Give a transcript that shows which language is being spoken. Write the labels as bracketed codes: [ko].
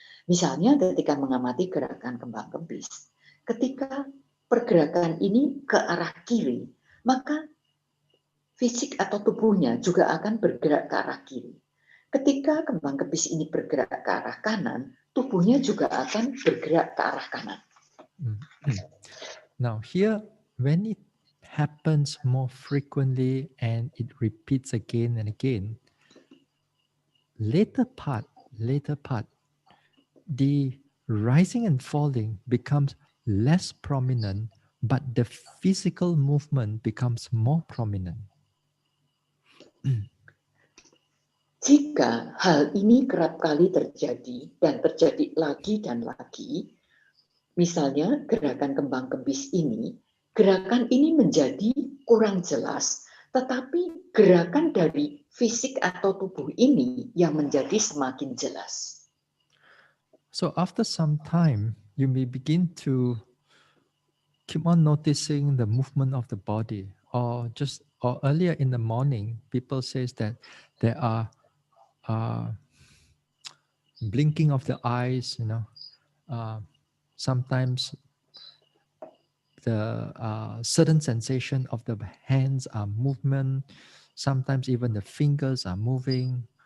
[id] Misalnya ketika mengamati gerakan kembang kempis, ketika pergerakan ini ke arah kiri, maka fisik atau tubuhnya juga akan bergerak ke arah kiri. Ketika kembang kempis ini bergerak ke arah kanan, tubuhnya juga akan bergerak ke arah kanan. [en] Now here, when it happens more frequently and it repeats again and again, later part, the rising and falling becomes less prominent, but the physical movement becomes more prominent. [id] Jika hal ini kerap kali terjadi dan terjadi lagi dan lagi, misalnya gerakan kembang kempis ini, gerakan ini menjadi kurang jelas, tetapi gerakan dari fisik atau tubuh ini yang menjadi semakin jelas. [en] So after some time, you may begin to keep on noticing the movement of the body, or earlier in the morning, people says that there are blinking of the eyes, sometimes the certain sensation of the hands are movement, sometimes even the fingers are moving.